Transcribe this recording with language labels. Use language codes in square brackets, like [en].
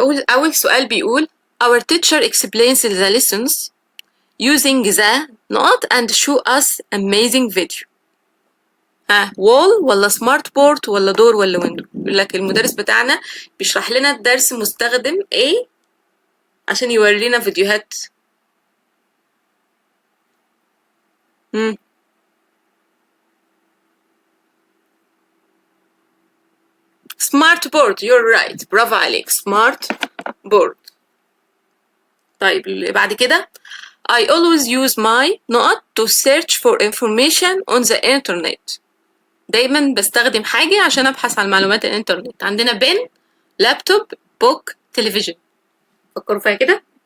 [en] أول سؤال بيقول our teacher explains the lessons using the نقط and show us amazing video. [ar] wall ولا smart board ولا door ولا window؟ يقول لك المدرس بتاعنا بيشرح لنا الدرس مستخدم ايه عشان يورينا فيديوهات. [en] smart board. you're right. [ar] برافو عليك. [en] smart board. [ar] طيب اللي بعد كده [en] I always use my نقط to search for information on the internet. [ar] دايما بستخدم حاجة عشان أبحث عن معلومات الإنترنت. عندنا بن، لابتوب، بوك، تلفزيون. فكروا فيها كده.